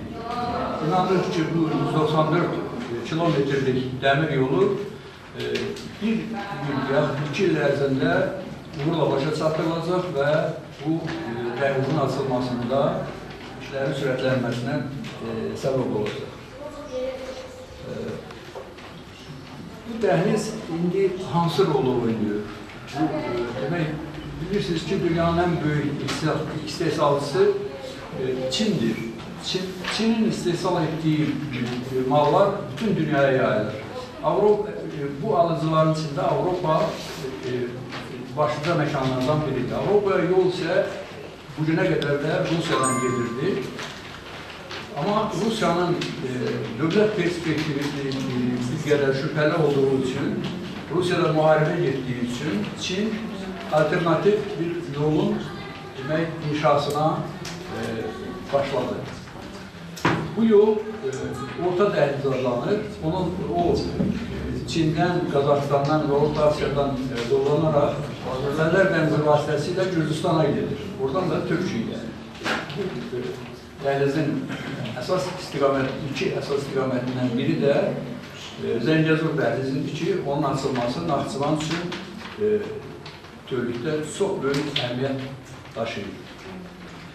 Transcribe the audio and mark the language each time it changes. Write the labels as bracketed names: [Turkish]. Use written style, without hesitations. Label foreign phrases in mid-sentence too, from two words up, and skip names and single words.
[Azerbaijani] İnanırıq ki, bu 194 kilometrlik dəmir yolu bir il yaxud 2 il ərzində uğurla başa çatdırılacaq və bu dəhlizin açılmasında işlərin sürətlənməsinə səbəb olacaq. Bu dəhliz indi hansı rolu oynuyor? Demək, bilirsiniz ki, dünyanın ən böyük istehsalçısı Çindir. [Turkish] Çin'in istehsal ettiği mallar bütün dünyaya yayılır. Bu alıcıların içinde Avropa başlıca mekanlardan biridir. Avrupa'ya yol ise bugüne kadar da Rusya'dan gelirdi. Ama Rusya'nın [Azerbaijani] dövlət perspektivi bir qədər [Turkish] şüpheli olduğu için, Rusya'da muharebe ettiği için Çin alternatif bir yolun inşasına başladı. [Azerbaijani] Bu yol Orta Dəhliz adlanır. O Çin'den, Qazaxıstandan ve Orta Asya'dan dolanaraq Xəzər dənizi vasitəsilə Gürcüstana gedir. [Turkish] Oradan da Türkiye'ye. [Azerbaijani] Dəhlizin iki əsas istiqamətindən biri də Zəngəzur dəhlizidir ki, onun açılması Naxçıvan üçün bütövlükdə çox böyük əhəmiyyət daşıyır.